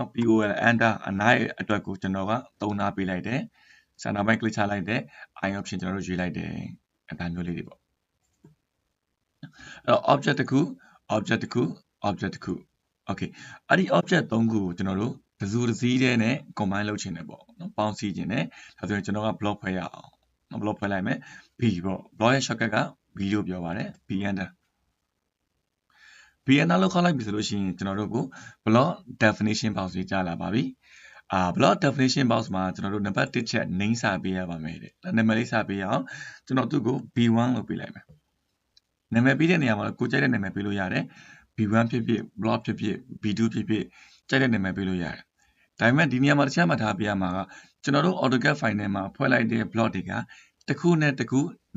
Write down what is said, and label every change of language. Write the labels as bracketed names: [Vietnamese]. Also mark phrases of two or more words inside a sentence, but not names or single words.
[English] pol enter [Burmese] အနိုင်အတွက်ကိုကျွန်တော်ကသုံးထားပေးလိုက်တယ် [English] center point click [Burmese] ချလိုက်တယ် [English] eye option [Burmese] ကျွန်တော်တို့ရွေးလိုက်တယ်အဲ့ဒါမျိုးလေးတွေပေါ့အဲ့တော့ object တစ်ခု object တစ်ခု object တစ်ခု okay အဲ့ဒီ object 3ခုကိုကျွန်တော်တို့တစုတစည်းတဲ့နဲ့ combine လုပ်ချင်တယ်ပေါ့နော်ပေါင်းစည်းချင်တယ်ဒါဆိုရင်ကျွန်တော်က block ဖွဲ့ရအောင်နော် block ဖွဲ့လိုက်မယ် b ပေါ့ block ရဲ့ shortcut က b လို့ပြောပါတယ် [English] b enter b enter [Burmese] လို့ခေါက်လိုက်ပြီဆိုလို့ရှိရင်ကျွန်တော်တို့ကို [English] block definition box [Burmese] ကြီးကြားလာပါပြီ [English] block definition box [Burmese] မှာကျွန်တော်တို့နံပါတ်1ချက် name စာပေးရပါမယ်တဲ့နာမည်လေးစာပေးရအောင်ကျွန်တော်သူ့ကို b1 လို့ပေးလိုက်မယ်နာမည်ပေးတဲ့နေရာမှာကိုကြိုက်တဲ့နာမည်ပေးလို့ရတယ် b1 ဖြစ်ဖြစ် block ဖြစ်ဖြစ် b2 ဖြစ်ဖြစ်ကြိုက်တဲ့နာမည်ပေးလို့ရတယ်ဒါပေမဲ့ဒီနေရာမှာတစ်ချက်မှတ်ထားပေးရမှာကကျွန်တော်တို့ [English] AutoCAD file [Burmese] ထဲမှာဖွဲ့လိုက်တဲ့ block တွေကတစ်ခုနဲ့တစ်ခုနာ